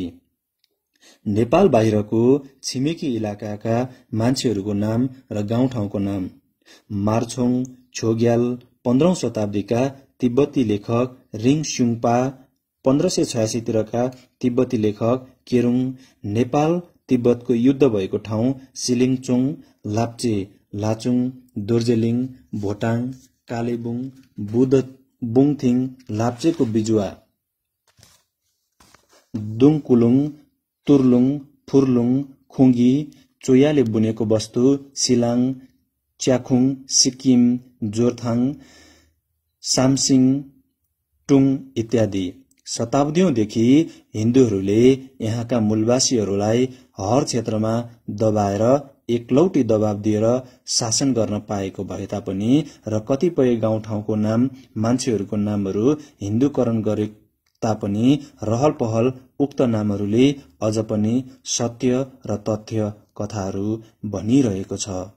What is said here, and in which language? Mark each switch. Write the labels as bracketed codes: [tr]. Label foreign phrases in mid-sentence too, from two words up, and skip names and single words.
[ne] नेपाल बाहिरको छिमेकी इलाकाका मान्छेहरूको नाम र गाउँठाउँको नाम। मार्छोङ छोग्याल 15औं शताब्दीका तिब्बती लेखक रिङ स्युङपा, 1586 तिरका तिब्बती लेखक केरुङ, नेपाल तिब्बतको युद्ध भएको ठाउँ सिलिङचोङ, लाप्चे, लाचुङ, दोर्जेलिङ, भोटाङ, कालेबुङ, बुङथिङ, लाप्चेको बिजुवा, दुङकुलुङ, तुर्लुङ, फुर्लुङ, खुङ्गी, चोयाले बुनेको वस्तु, सिलाङ, च्याखुङ, सिक्किम, जोरथाङ, सामसिङ, टुङ इत्यादि। शताब्दीौंदेखि हिन्दूहरूले यहाँका मूलवासीहरूलाई हर क्षेत्रमा दबाएर एकलौटी दबाव दिएर शासन गर्न पाएको भए तापनि र कतिपय गाउँठाउँको नाम मान्छेहरूको नामहरू हिन्दूकरण गरे तापनि रहल पहल उक्त नामहरूले अझ पनि सत्य र तथ्य कथाहरू बनिरहेको छ।